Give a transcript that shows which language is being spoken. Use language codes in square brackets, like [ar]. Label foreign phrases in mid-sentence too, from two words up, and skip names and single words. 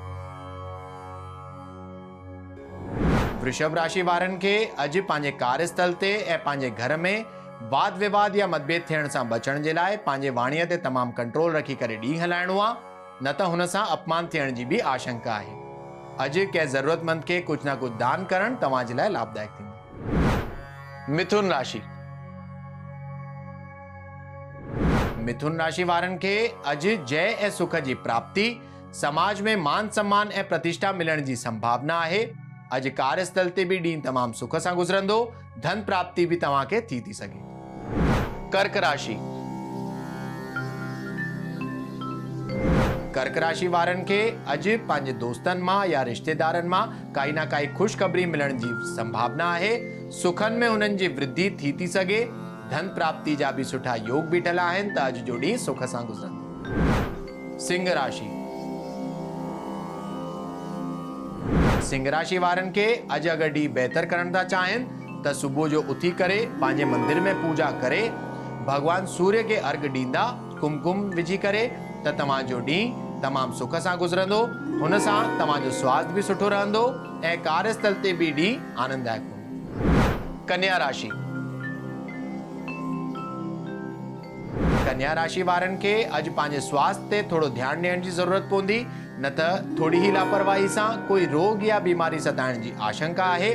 [sd] वृषभ राशि वारनि खे अॼु पंहिंजे कार्यस्थल ते ऐं पंहिंजे घर में वाद विवाद या मतभेद थियण सां बचण जे लाइ पंहिंजे वाणीअ ते तमामु कंट्रोल रखी करे ॾींहुं हलाइणो आहे, न त हुन सां अपमान थियण जी बि आशंका आहे। अॼु कंहिं ज़रूरतमंद खे कुझु न कुझु दान करणु तव्हांजे लाइ लाभदायक थींदो। मिथुन राशि। मिथुन राशि वारनि खे अॼु जय ऐं सुख जी प्राप्ति, समाज में मान सम्मान ऐं प्रतिष्ठा मिलण जी संभावना आहे। अॼु कार्यस्थल ते बि ॾींहुं तमामु सुख सां गुज़रंदो। धन प्राप्ति बि तव्हांखे थी सघे। कर्क राशि। कर्क राशि वारनि खे अॼु पंहिंजे दोस्तनि मां या रिश्तेदारनि मां काई न काई ख़ुशख़बरी मिलण जी संभावना आहे। सुखनि में हुननि जी वृद्धि थी सघे। धन प्राप्ति जा बि सुठा योग बीठल आहिनि, त अॼु जो ॾींहुं सुख सां गुज़रंदो। सिंह राशि। सिंह राशि वारनि खे अॼु अगरि ॾींहुं बहितर करण था चाहिनि त सुबुह जो उथी करे पंहिंजे मंदिर में पूजा करे भगवान सूर्य खे अर्घ ॾींदा, कुमकुम विझी करे, त तव्हांजो ॾींहुं तमामु सुख सां गुज़रंदो। हुन सां तव्हांजो स्वास्थ्य बि सुठो रहंदो ऐं कार्यस्थल ते बि ॾींहुं आनंददायक हूंदो। कन्या राशि। कन्या राशि वारनि खे अॼु पंहिंजे स्वास्थ्य ते थोरो ध्यानु ॾियण जी ज़रूरत पवंदी, न त थोरी ही लापरवाही सां कोई रोग या बीमारी सताइण जी आशंका आहे।